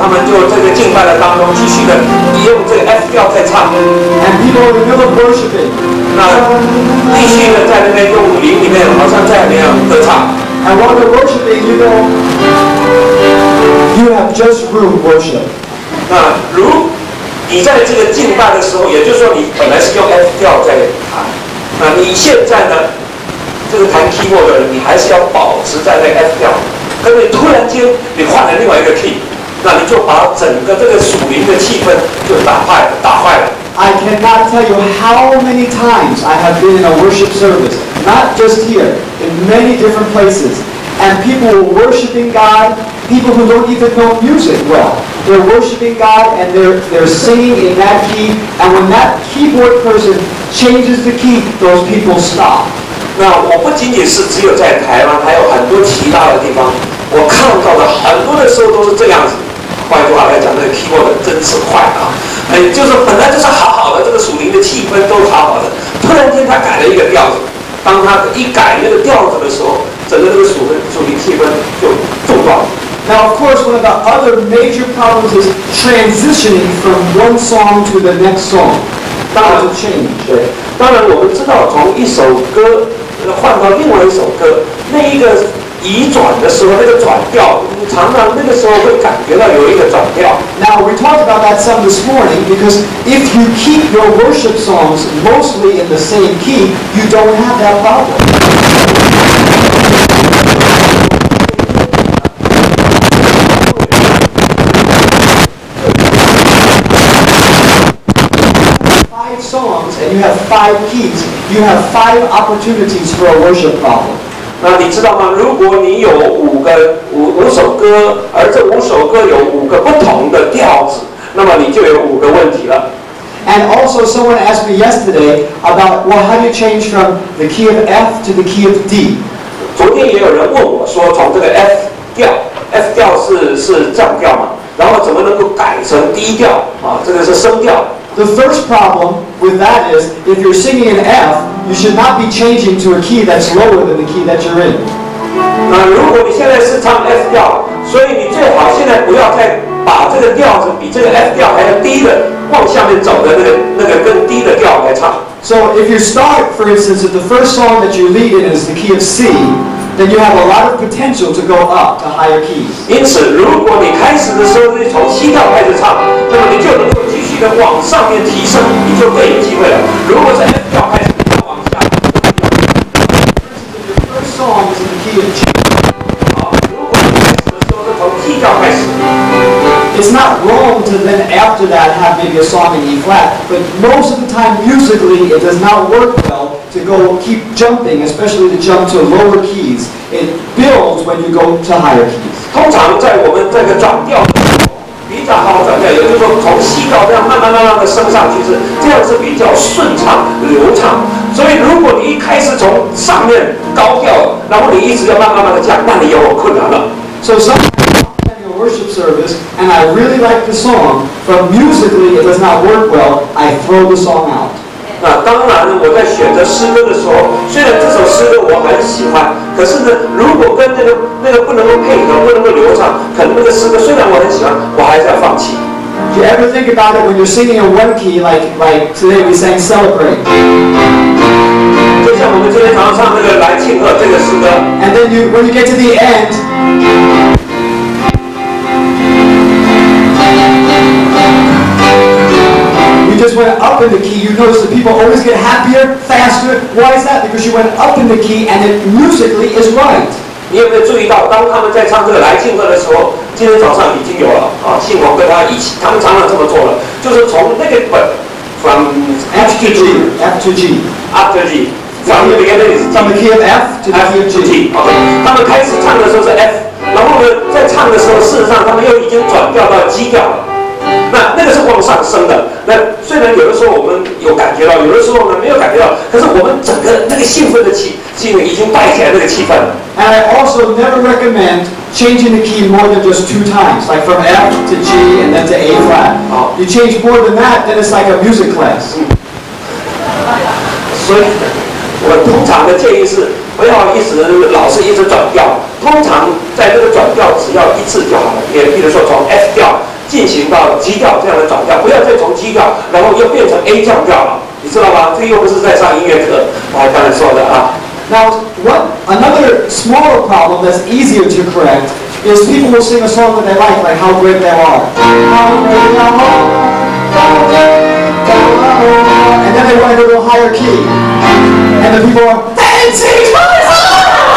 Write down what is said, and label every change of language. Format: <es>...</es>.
<zh>就这个敬拜的当中继续的用这个 F 调在唱。</zh> <en>And people in the middle of worshiping.</en> <zh>那继续的在那边用灵里面，好像在那样歌唱。</zh> <en>And while they're worshiping, you have just room worship.</en> <zh>那如你在这个敬拜的时候，也就是说你本来是用 F 调在弹，那你现在呢，这个弹 keyboard 的人，你还是要保持在那个 F 调。可是你突然间你换了另外一个 key， 那你就把整个这个属灵的气氛就打坏了。</zh> <en>I cannot tell you how many times I have been in a worship service, not just here, in many different places, and people were worshiping God, people who don't even know music well. They're worshiping God and they're singing in that key, and when that keyboard person changes the key, those people stop.</en> <zh>那我不仅仅是只有在台湾，还有很多其他的地方，我看到的很多的时候都是这样子。换句话来讲，那个 keyboard 真是坏啊！就是本来就是好好的，这个属灵的气氛都好好的，突然间他改了一个调子。当他一改那个调子的时候，整个这个属灵气氛就中断了。</zh> <en>Now, of course, one of the other major problems is transitioning from one song to the next song.</en> <zh>当然</zh> <en>change.</en> <zh>对，当然我们知道从一首歌换到另外一首歌，那一个移转的时候，那个转调，你常常那个时候会感觉到有一个转调。</zh> <en>Now, we talked about that some this morning because if you keep your worship songs mostly in the same key, you don't have that problem. Songs and you have 5 keys, you have 5 opportunities for a worship problem.</en> <zh>那你知道吗？如果你有五首歌，而这5首歌有5个不同的调子，那么你就有5个问题了。</zh> <en>And also, someone asked me yesterday about, well, how do you change from the key of F to the key of D?</en> <zh>昨天也有人问我说，从这个 F 调是降调嘛，然后怎么能够改成 D 调啊？这个是升调。</zh> <en>The first problem with that is, if you're singing an F, you should not be changing to a key that's lower than the key that you're in.</en> <zh>那如果你现在是唱 F 调，所以你最好现在不要再把这个调子比这个 F 调还要低的往下面走的那个更低的调来唱。</zh> <en>So if you start, for instance, if the first song that you lead in is the key of C, then you have a lot of potential to go up to higher keys.</en> <zh>因此，如果你开始的时候是从C调开始唱，那么你就能够继续的往上面提升，你就更有机会了。如果是 F 调开始，你就往下。</zh> <en>The first song is in the key of G.</en> <zh>好，如果你开始的时候是从 G 调开始。</zh> <en>It's not wrong to then after that have maybe a song in E flat, but most of the time musically it does not work well to go keep jumping, especially to jump to lower keys. It builds when you go to higher keys.</en> <zh>通常在我们这个转调比较好转调，也就是说从C调这样慢慢的升上去这样是比较顺畅流畅。所以如果你一开始从上面高调，然后你一直要慢的降，那你有困难了。</zh> <en>So sometimes worship service and I really like the song, but musically it does not work well, I throw the song out.</en> <zh>那当然呢，我在选择诗歌的时候，虽然这首诗歌我很喜欢，可是呢，如果跟那个不能够配合，不能够流畅，可能那个诗歌虽然我很喜欢，我还是要放弃。</zh> <en>Do you ever think about it when you're singing in one key, like today we sang Celebrate?</en> <zh>就像我们今天早上唱那个来庆贺这个诗歌</zh> <en>，and then when you get to the end, you just went up in the key. You notice that people always get happier, faster. Why is that? Because you went up in the key and it musically is right.</en> <zh>你有没有注意到，当他们在唱这个来庆贺的时候，今天早上已经有了啊，信宏跟他一起，他们常常这么做了，就是从那个本</zh> <en>from F to G, F to G, after G, from the beginning from the key of F to the key of G.</en> <zh>OK， 他们开始唱的时候是 F， 然后呢，在唱的时候，事实上他们又已经转调到 G 调了。那个是往上升的。那虽然有的时候我们有感觉到，有的时候呢没有感觉到，可是我们整个那个兴奋的气已经带起来那个气氛了。</zh> <en>And I also never recommend changing the key more than just 2 times, like from F to G and then to A flat. You change more than that, then it's like a music class.</en> <zh>所以，我通常的建议是，不要老是一直转调。通常在这个转调只要一次就好了。也比如说从 F 调进行到 G 调这样的转调，不要再从 G 调，然后又变成 A 降调了，你知道吗？这又不是在上音乐课，我刚才说的啊。</zh> <en>Now, another smaller problem that's easier to correct is people will sing a song that they like How Great Thou Art. How great thou art, how great thou art. And then they want to go to a higher key. And the people are, that sings my song!</en>